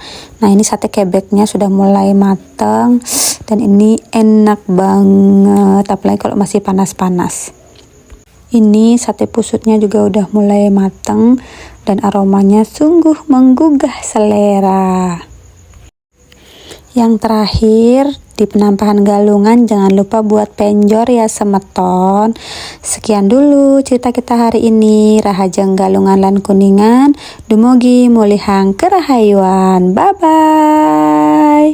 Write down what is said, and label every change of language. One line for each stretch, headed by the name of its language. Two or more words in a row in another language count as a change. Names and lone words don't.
Indonesian: Nah, ini sate kebeknya sudah mulai matang dan ini enak banget, apalagi kalau masih panas-panas. Ini sate pusutnya juga udah mulai matang dan aromanya sungguh menggugah selera. Yang terakhir, di penampahan galungan jangan lupa buat penjor ya semeton. Sekian dulu cerita kita hari ini.
Balinese: Rahajang Galungan lan Kuningan, dumugi mulihang kerahayuan.
English: Bye bye.